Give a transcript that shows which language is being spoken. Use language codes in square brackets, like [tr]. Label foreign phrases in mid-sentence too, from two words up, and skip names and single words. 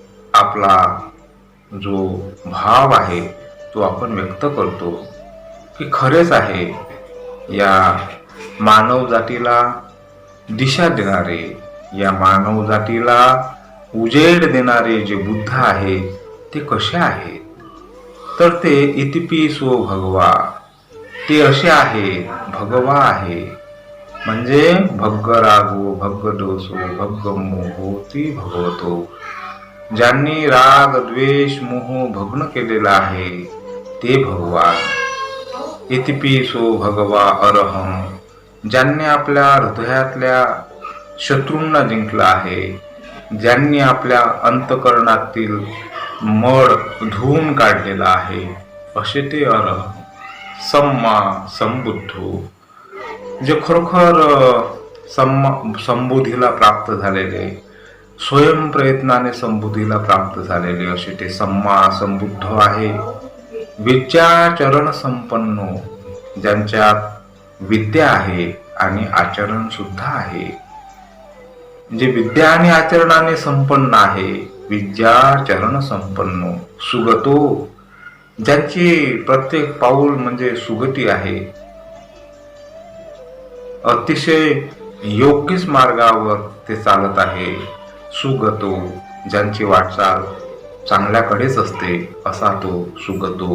[mr] आपला जो भाव आहे तो आपण व्यक्त करतो की खरेच आहे, या मानव जातीला दिशा देणारे, या मानव जातीला उजेड देणारे जे बुद्ध आहे ते कसे आहेत, तर ते [pi] इतिपिसो भगवा, [mr] ते असे आहेत, भगवा आहे, म्हणजे [pi] भग्ग रागो भग्ग दोषो भग्ग मोहो ती भगवतो. [mr] ज्यांनी राग द्वेष मोह भग्न केलेला आहे ते भगवान. [pi] इतिपिसो भगवा अरहम, [mr] ज्यांनी आपल्या हृदयातल्या शत्रूंना जिंकला आहे, ज्यांनी आपल्या अंतकरणातील मळ धुवून काढलेला आहे, असे ते अरहम. [pi] सम्मा संबुद्धो, [mr] जे खरोखर संबोधीला प्राप्त झालेले, स्वयंप्रयत्नाने संबोधीला प्राप्त झालेले असे ते सम्मा संबुद्ध आहे. [pi] विद्याचरण संपन्नो, [mr] ज्यांच्यात विद्या आहे आणि आचरण सुद्धा आहे, जे विद्या आणि आचरणाने संपन्न आहे. [pi] विद्याचरण संपन्नो सुगतो, [mr] ज्यांची प्रत्येक पाऊल म्हणजे सुगती आहे, अतिशय योग्यच मार्गावर ते चालत आहे. सुगतो, ज्यांची वाटचाल चांगल्याकडेच असते, असा तो सुगतो.